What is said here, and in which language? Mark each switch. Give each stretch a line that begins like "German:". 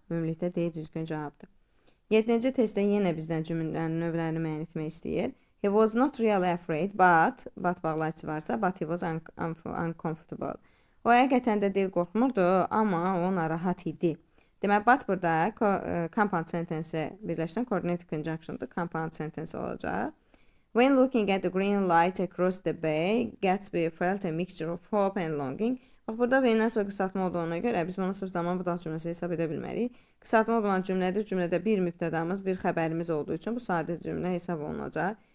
Azerbaijani: Ümumilikdə D düzgün cavabdır. 7-ci testdə yenə bizdən cümlələrin növlərini müəyyən etmək istəyir.
English: He was not really afraid, but
Azerbaijani: bağlayıcı varsa,
English: but he was uncomfortable.
Azerbaijani: O həqiqətən də deyil qorxmurdu, amma o narahat idi. Demək, but burada compound sentence birləşdən coordinated conjunction'da compound sentence olacaq.
English: When looking at the green light across the bay, Gatsby felt a mixture of hope and longing.
Azerbaijani: Bax, burada V-dən sonra qısaltma olduğuna görə biz bunu sırf zaman budaq cümləsi hesab edə bilmərik. Qısaltma olan cümlədir. Cümlədə bir mübtədamız, bir xəbərimiz olduğu üçün bu sadə cümlə hesab olunacaq.